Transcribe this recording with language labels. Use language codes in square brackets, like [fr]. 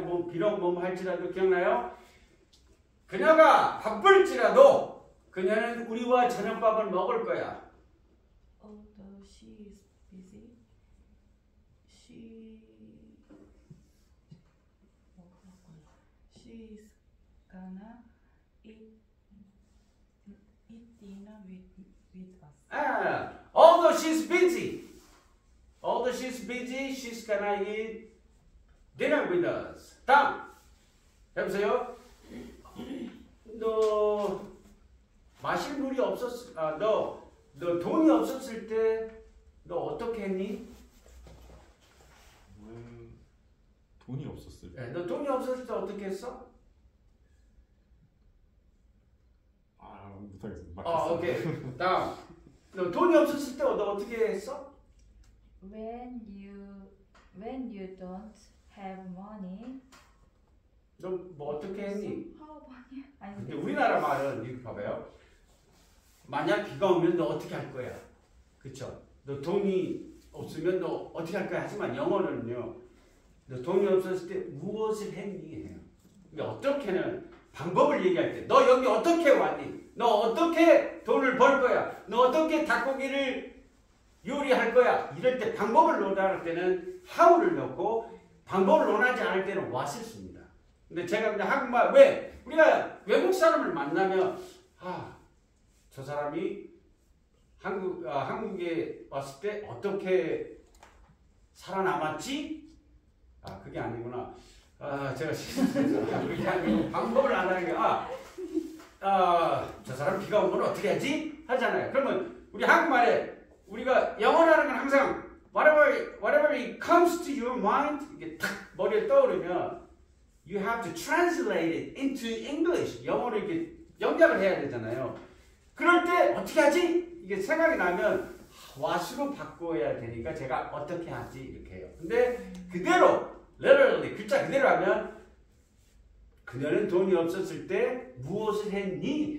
[ko] 뭐 비록 뭐 할지라도 기억나요? 그녀가 바쁠지라도 그녀는 우리와 저녁밥을 먹을 거야. [en] Although she is busy, she is gonna eat dinner with us. Although she's busy. Although she's busy, she's gonna eat dinner with us. [ko] 다음. 해보세요. 너 마실 물이 너 돈이 없었을 때 너 어떻게 했니? 돈이 없었을 때. 네, 너 돈이 없었을 때 어떻게 했어? 못하겠어. 오케이. 다음. 너 돈이 없었을 때 너 어떻게 했어? [en] When you don't have money, [ko] 너 뭐 어떻게 했니? 사업하냐? 아니 근데 우리나라 말은 이렇게 봐봐요. 만약 비가 오면 너 어떻게 할 거야? 그쵸? 너 돈이 없으면 너 어떻게 할 거야? 하지만 영어는요. 너 돈이 없었을 때 무엇을 했니? 해요. 근데 어떻게는 방법을 얘기할 때 너 여기 어떻게 왔니? 너 어떻게 돈을 벌 거야? 너 어떻게 닭고기를 요리할 거야? 이럴 때 방법을 논할 때는 how를 넣고 방법을 논하지 않을 때는 what을 씁니다. 근데 제가 그냥 한국말 왜? 우리가 외국 사람을 만나면 저 사람이 한국에 왔을 때 어떻게 살아남았지? 그게 아니구나. 제가 실수했어요. 그게 아니고 방법을 안 하는 게 저 사람 비가 오면 어떻게 하지? 하잖아요. 그러면 우리 한국말에 우리가 영어라는 건 항상 [en] whatever it comes to your mind [ko] 이게 탁 머리에 떠오르면 [en] you have to translate it into English. [ko] 영어로 이렇게 영작을 해야 되잖아요. 그럴 때 어떻게 하지? 이게 생각이 나면 what으로 바꿔야 되니까 제가 어떻게 하지? 이렇게 해요. 근데 그대로 literally 글자 그대로 하면 그녀는 돈이 없었을 때 무엇을 했니?